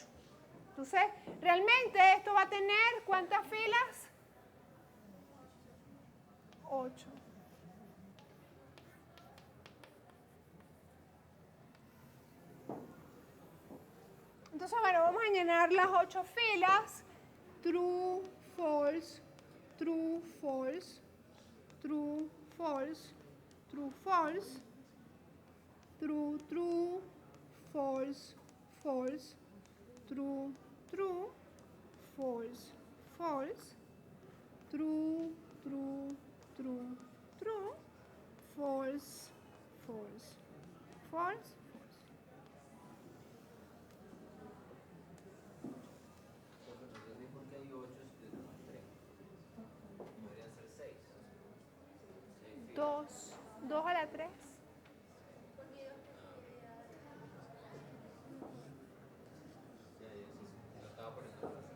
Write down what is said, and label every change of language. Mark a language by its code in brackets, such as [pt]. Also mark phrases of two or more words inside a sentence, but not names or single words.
[es] Entonces, realmente esto va a tener ¿cuántas filas? 8. Entonces, bueno, vamos a llenar las 8 filas. [en] True, false, true, false, true, false, true, false, true, true, false, false, true, true, false, false, true, true, true, true, false, false, false, false. [es] ¿Por qué hay 8 si tenemos 3? Podrían ser 6. 2 a la 3. Lo estaba poniendo.